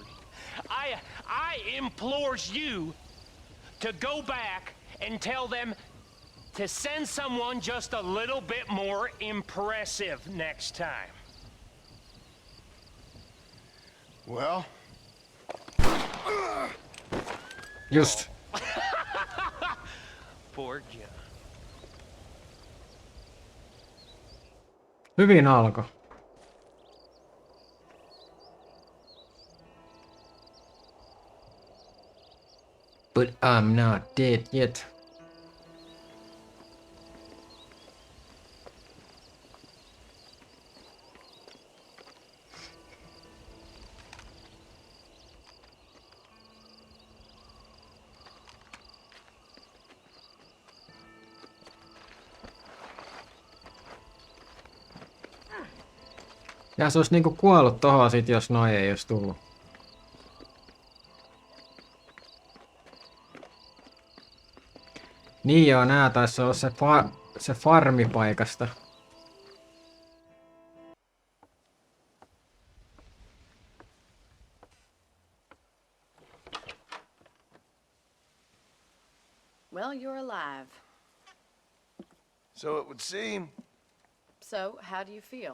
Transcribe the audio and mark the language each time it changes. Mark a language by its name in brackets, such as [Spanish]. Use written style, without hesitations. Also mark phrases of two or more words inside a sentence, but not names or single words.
[English] I implores you to go back and tell them to send someone just a little bit more impressive next time. Well? Just. Poor John. [Finnish] Hyvin alkoi. [English] But I'm not dead yet. [Finnish] Ja se olisi niinku kuollut tohon sit, jos noi ei olisi tullut. Niin joo, nää taisi olla se farmipaikasta. [English] Well, you're alive. So it would seem. So, how do you feel?